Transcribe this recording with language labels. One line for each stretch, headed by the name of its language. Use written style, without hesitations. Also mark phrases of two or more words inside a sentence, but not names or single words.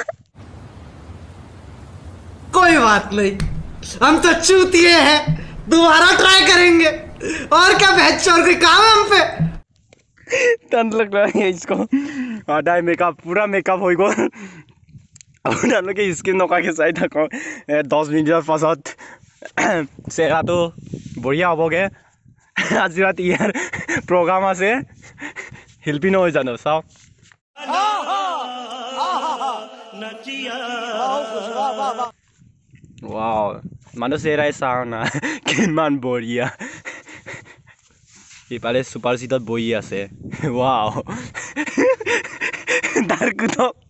Hindi: कोई बात नहीं हम तो चूतिए हैं दोबारा ट्राई करेंगे और क्या बेहतर कोई काम है हम पे तन लग रहा है इसको आधा मेकअप पूरा मेकअप हो गया
Assamese: আপোনালোকে স্কিন নকাকে চাই থাকক 10 মিনিটৰ পাছত চেহাৰাটো বঢ়িয়া হ'বগে আজি ৰাতি ইয়াৰ প্ৰগ্ৰাম আছে শিল্পী নহয় জানো চাওক ৱাও মানুহ চেহাৰাই চাওঁ না কিমান বঢ়িয়া ইফালে সুপাৰ সিটত বহি আছে ৱাও দাৰকুটো